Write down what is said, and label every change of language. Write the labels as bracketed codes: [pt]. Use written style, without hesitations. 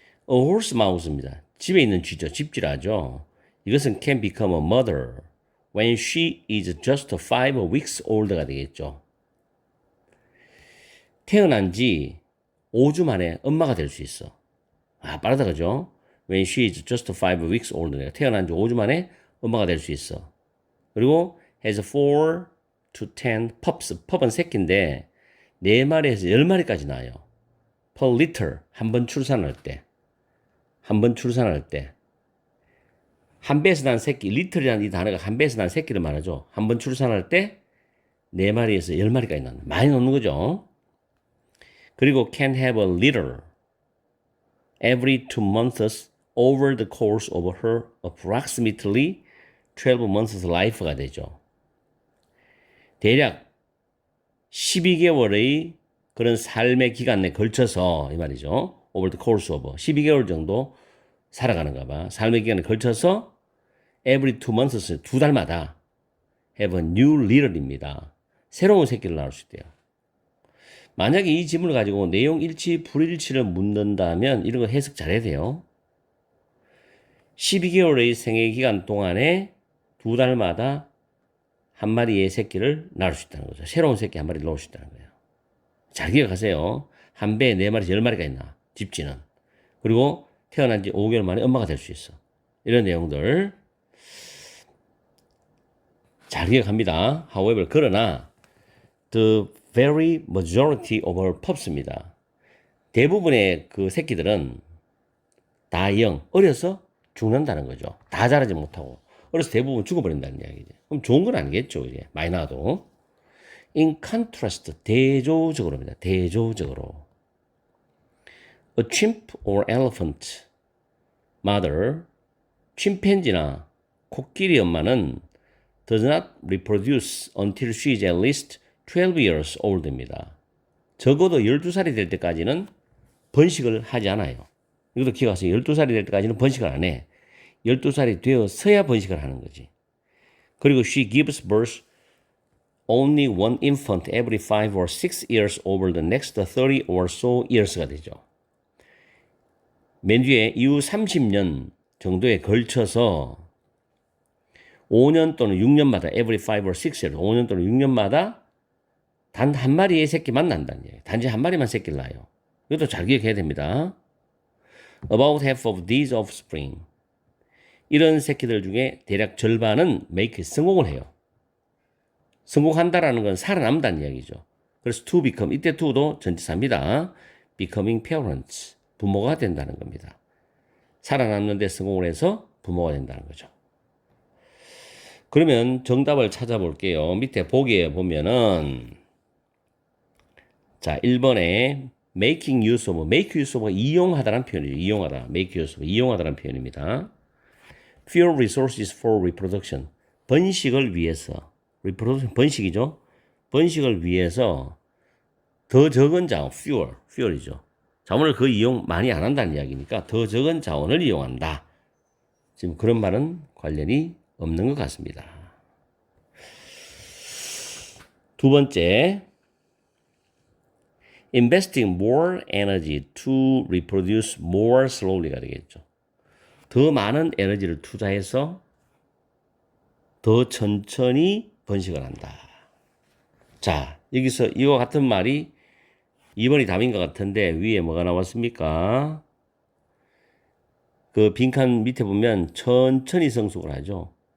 [en] A horse mouse입니다. [ko] 집에 있는 쥐죠. 집쥐라죠. 이것은 [en] can become a mother when she is just 5 weeks old가 되겠죠. [ko] 태어난 지 5주 만에 엄마가 될 수 있어. 아, 빠르다 그죠? [en] When she is just 5 weeks old. [ko] 태어난 지 5주 만에 엄마가 될 수 있어. 그리고 [en] has 4 to 10 pups. [ko] 펍은 새끼인데 4마리에서 10마리까지 나와요. [en] per litter, [ko] 한 번 출산할 때. 한 번 출산할 때. 한 배에서 난 새끼, 리틀이라는 이 단어가 한 배에서 난 새끼를 말하죠. 한 번 출산할 때 4마리에서 10마리까지 나온다. 많이 놓는 거죠. [en] 그리고 can have a litter every 2 months over the course of her approximately 12 months life가 되죠. [ko] 대략 12개월의 그런 삶의 기간 내에 걸쳐서 이 말이죠. [en] over the course of [ko] 12개월 정도 살아가는가 봐. 삶의 기간에 걸쳐서 [en] every 2 months [ko] 2달마다 [en] have a new litter입니다. [ko] 새로운 새끼를 낳을 수 있대요. 만약에 이 지문을 가지고 내용 일치, 불일치를 묻는다면 이런 거 해석 잘해야 돼요. 12개월의 생애 기간 동안에 2달마다 한 마리의 새끼를 낳을 수 있다는 거죠. 새로운 새끼 한 마리 낳을 수 있다는 거예요. 잘 기억하세요. 한 배에 4마리, 10마리가 있나, 집쥐는. 그리고 태어난 지 5개월 만에 엄마가 될 수 있어. 이런 내용들 잘 기억합니다. [en] However, [ko] 그러나 [en] the very majority of her pups입니다. [ko] 대부분의 그 새끼들은 다 어려서 죽는다는 거죠. 다 자라지 못하고. 어려서 대부분 죽어버린다는 이야기죠. 그럼 좋은 건 아니겠죠, 이제. 많이 나와도. [en] In contrast, 대조적으로입니다. [ko] 대조적으로. [en] A chimp or elephant mother, [ko] 침팬지나 코끼리 엄마는 [en] does not reproduce until she is at least 12 years old입니다. [ko] 적어도 12살이 될 때까지는 번식을 하지 않아요. 이것도 기억하세요. 12살이 될 때까지는 번식을 안 해. 12살이 되어서야 번식을 하는 거지. [en] 그리고 she gives birth only one infant every 5 or 6 years over the next 30 or so years가 되죠. [ko] 맨 뒤에 이후 30년 정도에 걸쳐서 5년 또는 6년마다 [en] every 5 or 6 years, [ko] 5년 또는 6년마다 단 한 마리의 새끼만 난다는 얘기예요. 단지 한 마리만 새끼를 낳아요. 이것도 잘 기억해야 됩니다. [en] About half of these offspring. [ko] 이런 새끼들 중에 대략 절반은 make 성공을 해요. 성공한다라는 건 살아남다는 이야기죠. 그래서 [en] to become, [ko] 이때 to도 전치사입니다. [en] becoming parents, [ko] 부모가 된다는 겁니다. 살아남는 데 성공을 해서 부모가 된다는 거죠. 그러면 정답을 찾아볼게요. 밑에 보기에 보면은 자, 1번에 [en] making use of, make use of [ko] 가 이용하다라는 표현이에요. 이용하다, [en] make use of, [ko] 이용하다라는 표현입니다. [en] fewer resources for reproduction, [ko] 번식을 위해서, [en] reproduction, [ko] 번식이죠. 번식을 위해서 더 적은 자원, fewer이죠. 자원을 거의 이용 많이 안 한다는 이야기니까 더 적은 자원을 이용한다. 지금 그런 말은 관련이 없는 것 같습니다. [en] 두 번째, investing more energy to reproduce more slowly가 되겠죠. [ko] 더 많은 에너지를 투자해서 더 천천히 번식을 한다. 자, 여기서 이와 같은 말이 2번이 답인 것 같은데 위에 뭐가 나왔습니까? 그 빈칸 밑에 보면 천천히 성숙을 하죠.